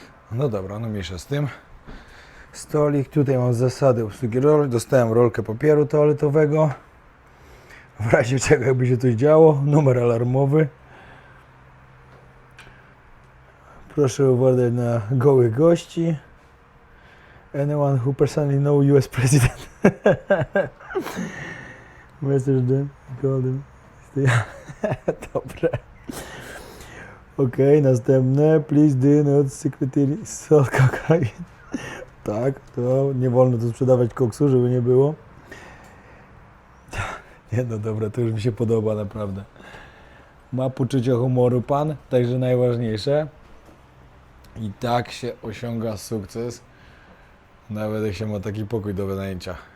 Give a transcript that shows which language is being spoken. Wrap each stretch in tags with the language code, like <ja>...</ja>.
<pl>No dobra, no mniejsza z tym. Stolik, tutaj mam zasady obsługi roli. Dostałem rolkę papieru toaletowego. W razie czego jakby się coś działo, numer alarmowy. Proszę uważać na gołych gości.</pl> <en>Anyone who personally know US President. Message them, call them.</en> <pl>Dobre. Okej, następne.</pl> <en>Please do not secretly sell cocaine.</en> <pl>Tak, to nie wolno tu sprzedawać koksu, żeby nie było. Nie no dobra, to już mi się podoba naprawdę. Ma poczucie humoru pan, także najważniejsze. I tak się osiąga sukces, nawet jak się ma taki pokój do wynajęcia.</pl>